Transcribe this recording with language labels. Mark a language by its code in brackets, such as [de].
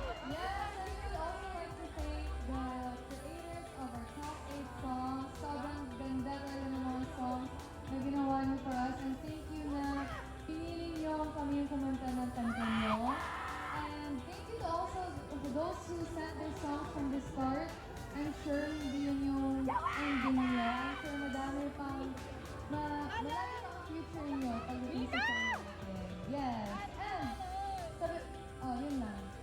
[en] Yes, and we would also like to thank the creators of our top 8 songs. [tl] Sobrang ganda talaga ng mga songs na ginawa niyo for us. And thank you na pinili niyo kami yung kumanta ng kanta niyo. [en] And thank you to also to those who sent their songs from the start. [tl] I'm sure hindi yun yung ending niyo. I'm sure madami pang malaki pang future niyo pagdating sa song natin. Yes. And sabi, oh, yun lang.